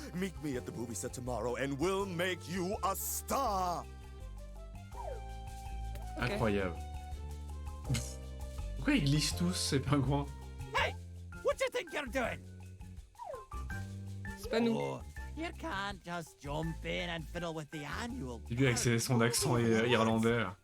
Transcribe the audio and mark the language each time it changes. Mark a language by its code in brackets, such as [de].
[en] Meet me at the movie set tomorrow, and we'll make you a star. [fr] Incroyable. Pourquoi ils glissent tous ces pingouins? [en] Hey, what do you think you're doing? [fr] C'est pas nous. [en] Oh, you can't just jump in and fiddle with the annual. [fr] Lui avec son accent irlandais.